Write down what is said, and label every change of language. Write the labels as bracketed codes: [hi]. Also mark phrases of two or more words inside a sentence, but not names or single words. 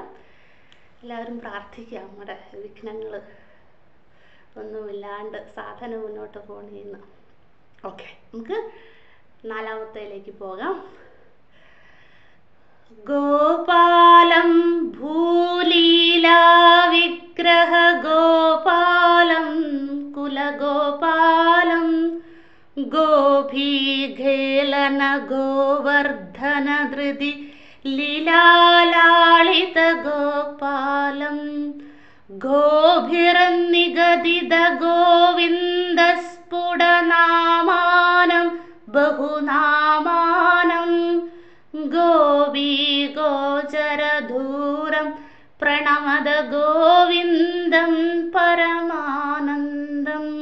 [ml] എല്ലാവരും പ്രാർത്ഥിക്കുക നമ്മുടെ വിഘ്നങ്ങൾ ഒന്നുമില്ലാണ്ട് സാധനം മുന്നോട്ട് പോകണമെന്ന്. ഓക്കെ, നമുക്ക് 4-ാമത്തേലേക്ക് പോകാം. [sa] ഗോപാലം ഭൂലീലാ विग्रहगोपालं कुलगोपालं गोपीघेलनगोवर्धनधृति लीलालालितगोपालं गोभिरन्निगदितगोविन्दस्फुटनामानं बहुनामानं गोपीगोचरधूरं प्रणमद गोविन्दं परमानन्दं